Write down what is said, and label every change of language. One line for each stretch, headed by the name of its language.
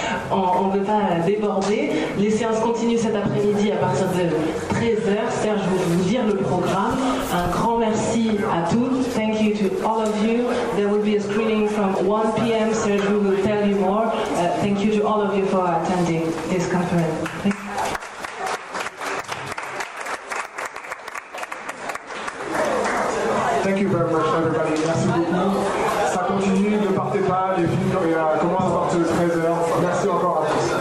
French: On ne peut pas déborder. Les séances continuent cet après-midi à partir de 13h. Serge va vous dire le programme. Un grand merci à tous.
English: Thank you to all of you. There will be a screening from 1 p.m. Serge will tell you more. Thank you to all of you for attending this conference. Thank you very much, everybody.
French: Merci beaucoup. Ça continue, ne partez pas. Les films commencent à partir de 13h. Merci encore à tous.